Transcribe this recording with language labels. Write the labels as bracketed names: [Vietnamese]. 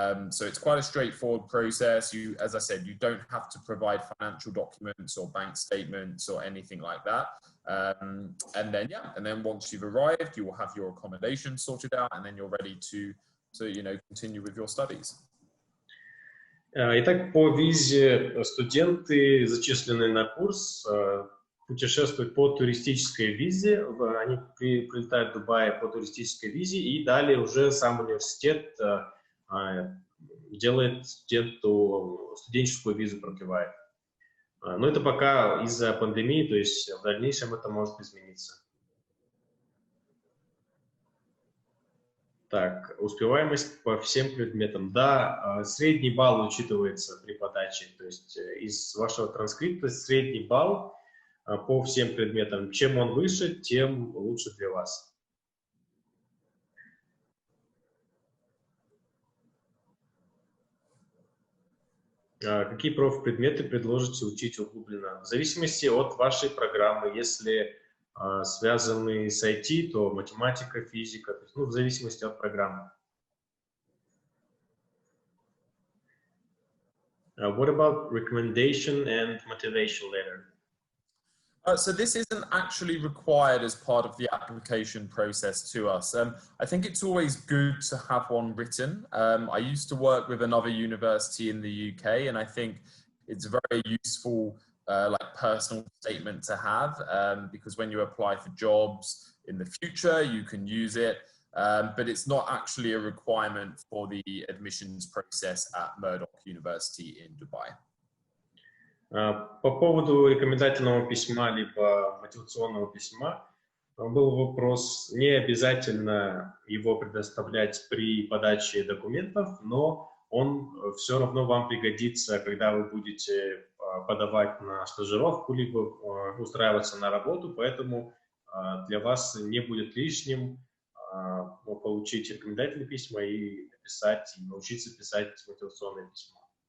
[English] So it's quite a straightforward process. You, as I said, you don't have to provide financial documents or bank statements or anything like that. And then, yeah, and then once you've arrived, you will have your accommodation sorted out, and then you're ready to continue with your studies. [Russian] Итак, по визе студенты, зачисленные на курс, путешествуют по туристической визе, они прилетают в Дубай по туристической визе, и далее уже сам университет делает студенту студенческую визу, продлевает. Но это пока из-за пандемии, то есть в дальнейшем это может измениться. Так, успеваемость по всем предметам. Да, средний балл учитывается при подаче, то есть из вашего транскрипта средний балл по всем предметам. Чем он выше, тем лучше для вас. Какие профпредметы предложите учить углубленно? В зависимости от вашей программы. Если связаны с IT, то математика, физика, то есть, в зависимости от программы. [English] What about recommendation and motivation letter? So this isn't actually required as part of the application process to us. I think it's always good to have one written. I used to work with another university in the UK, and I think it's a very useful like personal statement to have because when you apply for jobs in the future, you can use it. But it's not actually a requirement for the admissions process at Murdoch University in Dubai. [Russian] По поводу рекомендательного письма либо мотивационного письма был вопрос, не обязательно его предоставлять при подаче документов, но он все равно вам пригодится, когда вы будете подавать на стажировку либо устраиваться на работу, поэтому для вас не будет лишним получить рекомендательные письма и написать, и научиться писать мотивационные письма.